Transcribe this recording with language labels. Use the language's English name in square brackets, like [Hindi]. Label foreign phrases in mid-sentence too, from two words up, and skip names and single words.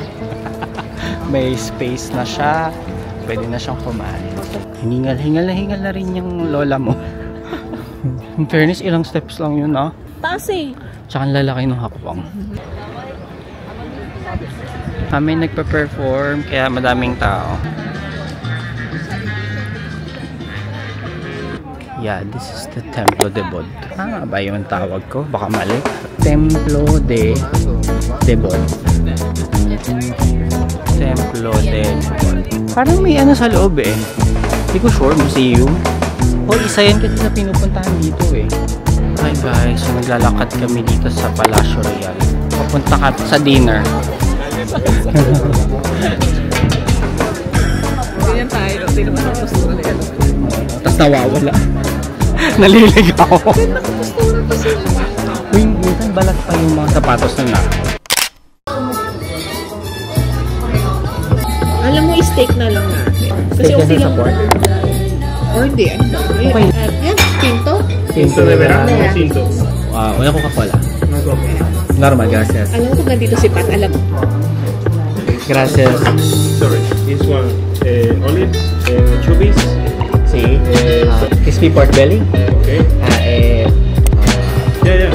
[Filipino] May space na siya. Pwede na siyang kumain. Hingal na rin yung lola mo. [English] In fairness, [Filipino] ilang steps lang yun, ah. Taas eh. Tsaka ang lalaki ng hakbang. Kami nagpa-perform, kaya madaming tao. [English] Yeah, this is the Templo de Bod. [Filipino] Ah, ba yung tawag ko? Baka mali. Templo de Bod. Templo de Bod. Parang may ano sa loob eh. Hindi ko sure, museum. O, isa yan kasi na pinupuntahan dito eh. [English] Hi guys, [Filipino] so naglalakad kami dito sa Palacio Real. Papunta ka sa dinner. Ganyan tayo. Tingnan mo ang postura nila. Tapos nawawala. Naliligaw. Nakapostura pa sila. Uy, minsan balat pa yung mga sapatos na. Alam mo, steak na lang natin. Kasi Steak na okay sa lang. pork? Or di. Okay. Yan, pinto. [Spanish] Cinto de verano. Yeah. Cinto. [Filipino] Wala Coca-Cola. [English] No coffee. [Spanish] Normal, gracias. [Filipino] Alam mo kung nandito si Pat, alam mo. [Spanish] Gracias. [English] Sorry, this one olives, chubis. Sí. Crispy pork belly. Okay. Yeah.